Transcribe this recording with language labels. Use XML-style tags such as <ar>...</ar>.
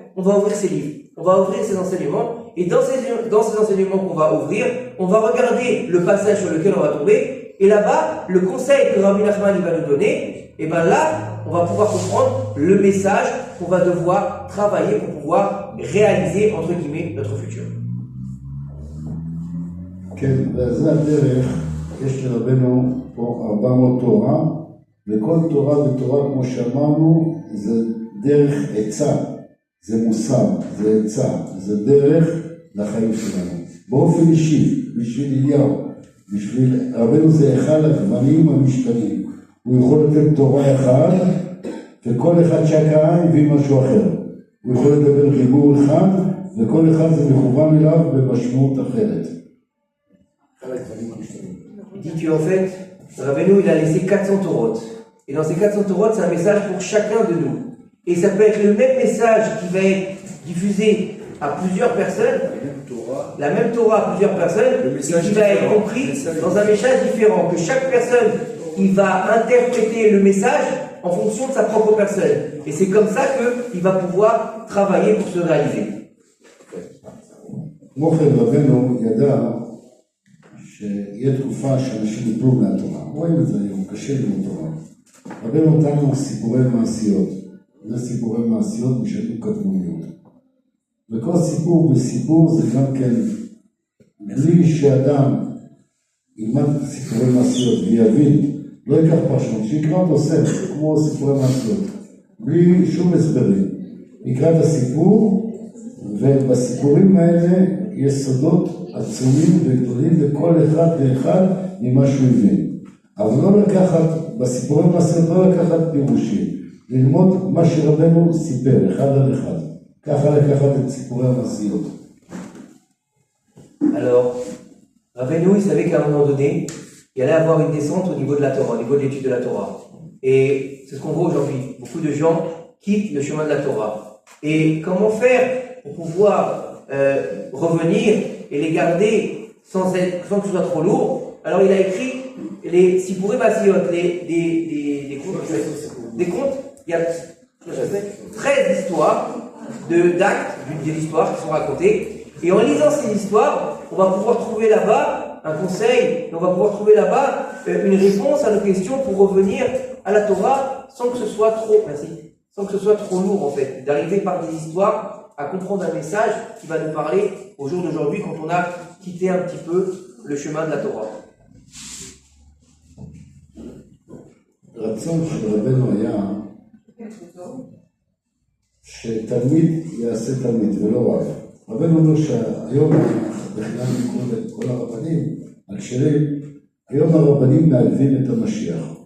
<fr>On va ouvrir ses livres, on va ouvrir ses enseignements, et dans ces enseignements qu'on va ouvrir, on va regarder le passage sur lequel on va tomber, et là-bas, le conseil que Rabbi Nachman va nous donner, et bien là, on va pouvoir comprendre le message qu'on va devoir travailler pour pouvoir réaliser, entre guillemets, notre futur.</fr> <he>כן, וזה הדרך, יש לרבנו פה 400 תורה, וכל תורה ותורה, כמו שאמרנו, זה דרך עצה, זה מוסר, זה עצה, זה דרך לחיים שלנו. באופן אישי, בשביל אליהו, בשביל רבנו זה אחד הגוונים המשתנים. הוא יכול לתת תורה אחד, וכל אחד שקעה הביא משהו אחר. הוא יכול לדבר דיבור אחד, וכל אחד זה מכוון אליו במשמעות אחרת.</he> <fr>Il dit qu'en fait, Rabbeinu, il a laissé 400 Torotes. Et dans ces 400 Torot, c'est un message pour chacun de nous. Et ça peut être le même message qui va être diffusé à plusieurs personnes, la même Torah à plusieurs personnes, et qui va être compris dans un message différent. Que chaque personne, il va interpréter le message en fonction de sa propre personne. Et c'est comme ça qu'il va pouvoir travailler pour se réaliser.</fr> <he>כמו כן רבנו ידע שיהיה תקופה שאנשים יפלו מהתורה. רואים את זה היום, קשה ללמוד תורה. רבנו נתן לנו סיפורי מעשיות. זה סיפורי מעשיות משנים קדמוניות. וכל סיפור וסיפור זה גם כן, בלי שאדם ילמד סיפורי מעשיות ויבין, לא ייקח פרשנות, שיקרא אותו ספר, כמו סיפורי מעשיות, בלי שום הסברים. יקרא את הסיפור, ובסיפורים האלה יש סודות עצומים וגדולים לכל אחד ואחד ממה שהוא הבין. אבל לא לקחת, בסיפורים מעשיות לא לקחת פירושים, ללמוד מה שרבנו סיפר, אחד על אחד. ככה לקחת את סיפורי המעשיות.</he> <fr>Alors, Rabbeinu, il savait qu'à un moment donné, il allait avoir une descente au niveau de la Torah, au niveau de l'étude de la Torah. Et c'est ce qu'on voit aujourd'hui. Beaucoup de gens quittent le chemin de la Torah. Et comment faire pour pouvoir revenir et les garder sans que ce soit trop lourd? Alors il a écrit les Sipurim Masiyot, des contes. Il y a 13 histoires d'actes, des histoires qui sont racontées. Et en lisant ces histoires, on va pouvoir trouver là-bas un conseil, on va pouvoir trouver là-bas une réponse à nos questions pour revenir à la Torah sans que ce soit trop lourd en fait, d'arriver par des histoires à comprendre un message qui va nous parler au jour d'aujourd'hui quand on a quitté un petit peu le chemin de la Torah.</fr> <he>רצון של רבנו היה שתלמיד יעשה תלמיד ולא רב. רבנו אומר שהיום, בכלל כל הרבנים, הכשרים, היום הרבנים מעלבים את המשיח.</he>